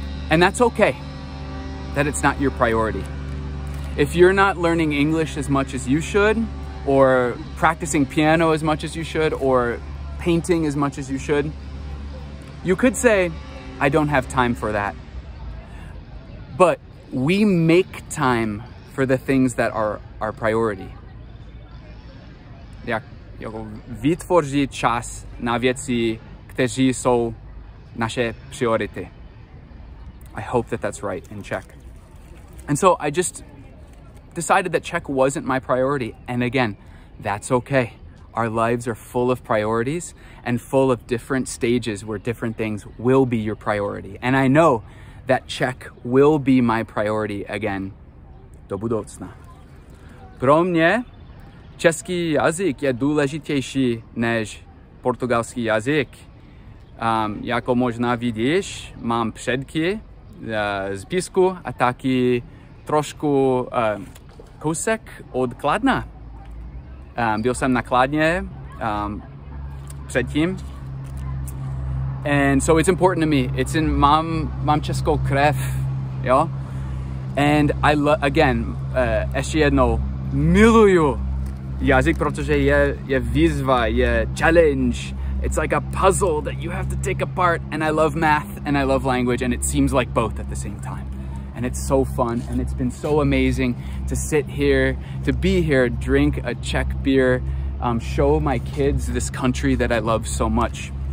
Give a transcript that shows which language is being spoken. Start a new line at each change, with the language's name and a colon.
English: And that's okay, that it's not your priority. If you're not learning English as much as you should, or practicing piano as much as you should, or painting as much as you should. You could say, I don't have time for that. But we make time for the things that are our priority.
Czech: Jako vytvořit čas na věci, kteří jsou naše priority.
English: I hope that that's right in Czech. And so I just decided that Czech wasn't my priority. And again, that's okay. Our lives are full of priorities and full of different stages where different things will be your priority. And I know that Czech will be my priority again do budoucna.
Czech: Pro mě český jazyk je důležitější než portugalský jazyk. Jako možná vidíš, mám předky z písku a taky trošku kousek od Kladna. Byl jsem na Kladně předtím.
English: And so it's important to me. It's in
Czech: mám českou krev, jo? And again, ještě jednou, miluju jazyk, protože je výzva, je challenge.
English: It's like a puzzle that you have to take apart. And I love math and I love language, and it seems like both at the same time. And it's so fun, and it's been so amazing to sit here, to be here, drink a Czech beer, show my kids this country that I love so much.